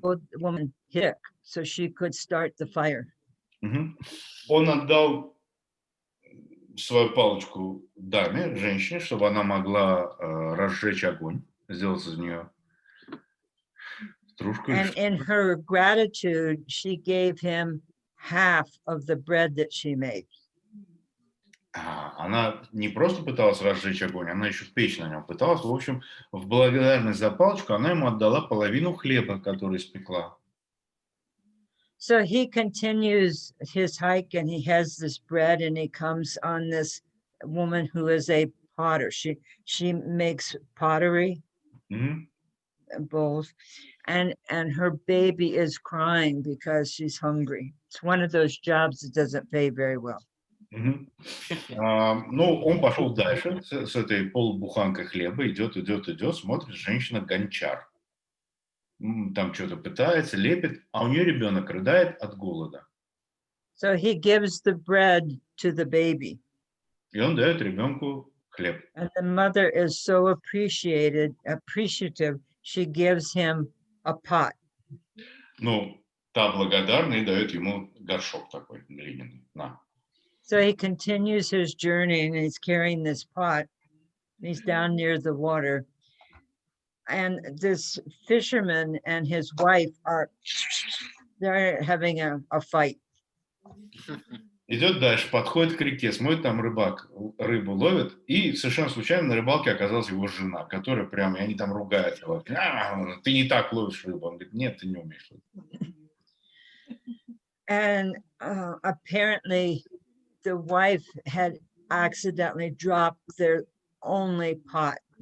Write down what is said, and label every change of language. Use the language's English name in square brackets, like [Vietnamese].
[English] old woman stick so she could start the fire. [Russian] Он отдал свою палочку даме, женщине, чтобы она могла разжечь огонь, сделать из нее стружку. [English] And in her gratitude, she gave him half of the bread that she made. [Russian] Она не просто пыталась разжечь огонь, она еще печь на нем пыталась. В общем, в благодарность за палочку она ему отдала половину хлеба, который испекла. [English] So he continues his hike and he has this bread and he comes on this woman who is a potter. She makes pottery bowls and her baby is crying because she's hungry. It's one of those jobs that doesn't pay very well. [Russian] Ну, он пошел дальше с этой полбуханкой хлеба, идет, смотрит, женщина-гончар. Там что-то пытается, лепит, а у нее ребенок рыдает от голода. [English] So he gives the bread to the baby. [Russian] И он дает ребенку хлеб. [English] And the mother is so appreciative, she gives him a pot. [Russian] Ну, та благодарна и дает ему горшок такой глиняный. На. [English] So he continues his journey and he's carrying this pot. He's down near the water. And this fisherman and his wife they're having a fight. [Russian] Идет дальше, подходит к реке, смотрит, там рыбак рыбу ловит, и совершенно случайно на рыбалке оказалась его жена, которая прямо, и они там ругаются. Ты не так ловишь рыбу. Он говорит, нет, ты не умеешь. [English] And apparently the wife had accidentally dropped their only pot.